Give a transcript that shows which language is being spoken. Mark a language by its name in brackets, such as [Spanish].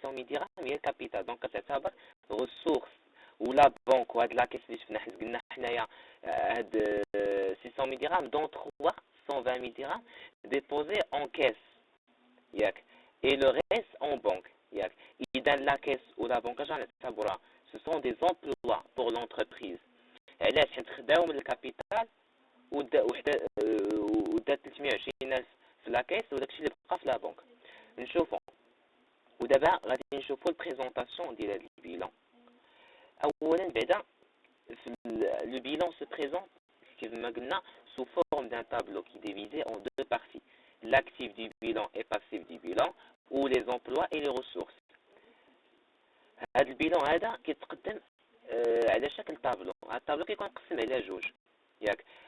[Arabic] 600 درهم هي الكابيتال. دونك كتعتبر ressource ولا بنك. وهاد لاكيس اللي شفنا حيت قلنا حنايا هاد 600 درهم دون 320 درهم [French] déposés en caisse [Arabic] ياك [French] et le reste en banque [Arabic] ياك. [French] إذا la caisse ou la banque [Arabic] اش غنعتبروها [French] ce sont des emplois pour l'entreprise. [Arabic] علاش؟ حيت خداو من الكابيتال ودات 320,000 في لا كيس وداكشي اللي بقى في لا بنك. نشوفوا ودابا غادي نشوفوا البريزونطاسيون ديال هذا البيلان. اولا بعدا [French] le bilan se présente [Arabic] كما قلنا [French] sous forme d'un tableau qui est divisé en deux parties, l'actif du bilan et passif du bilan ou les emplois et les ressources. [Arabic] هذا البيلان هذا كيتقدم على شكل طابلو. هذا الطابلو كيكون مقسم على جوج ياك.